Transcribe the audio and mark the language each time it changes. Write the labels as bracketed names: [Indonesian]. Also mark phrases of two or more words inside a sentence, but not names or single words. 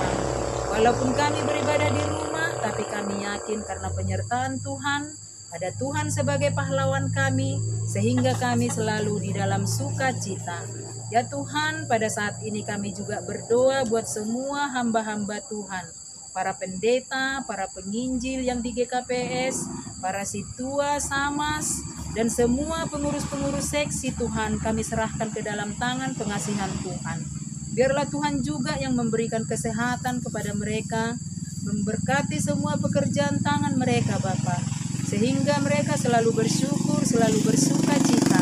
[Indonesian] Walaupun kami beribadah di rumah, tapi kami yakin karena penyertaan Tuhan, ada Tuhan sebagai pahlawan kami, sehingga kami selalu di dalam sukacita. Ya Tuhan, pada saat ini kami juga berdoa buat semua hamba-hamba Tuhan, para pendeta, para penginjil yang di GKPS, para situa, samas, dan semua pengurus-pengurus seksi Tuhan, kami serahkan ke dalam tangan pengasihan Tuhan. Biarlah Tuhan juga yang memberikan kesehatan kepada mereka, memberkati semua pekerjaan tangan mereka Bapa, sehingga mereka selalu bersyukur, selalu bersuka cita.